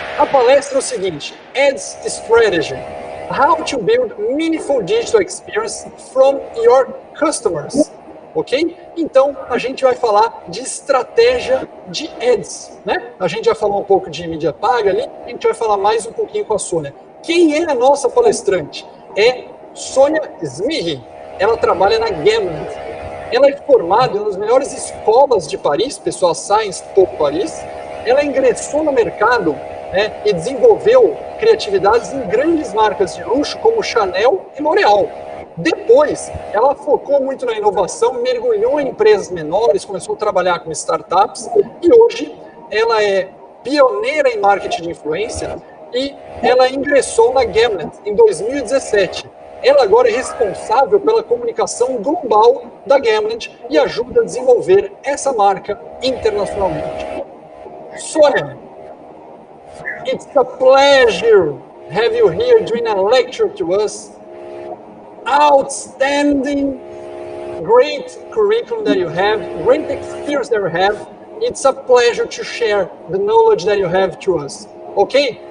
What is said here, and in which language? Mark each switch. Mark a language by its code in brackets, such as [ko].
[pt] palestra é o seguinte: Ads Strategy. [en] How to build meaningful digital experience from your customers. Ok? [pt] Então, a gente vai falar de estratégia de ads, né? A gente já falou um pouco de mídia paga ali, a gente vai falar mais um pouquinho com a Sônia. Quem é a nossa palestrante? É Sonia Zmihi. Ela trabalha na Gamned. Ela é formada em uma das melhores escolas de Paris, pessoal, Science por Paris. Ela ingressou no mercado, né, e desenvolveu criatividades em grandes marcas de luxo como Chanel e L'Oréal. Depois, ela focou muito na inovação, mergulhou em empresas menores, começou a trabalhar com startups e hoje ela é pioneira em marketing de influência e ela ingressou na Gamned em 2017. Ela agora é responsável pela comunicação global da Gamned e ajuda a desenvolver essa marca internacionalmente. [en] Sonia, it's a pleasure have you here doing a lecture to us. Outstanding, great curriculum that you have, great experience that you have. It's a pleasure to share the knowledge that you have to us. Okay?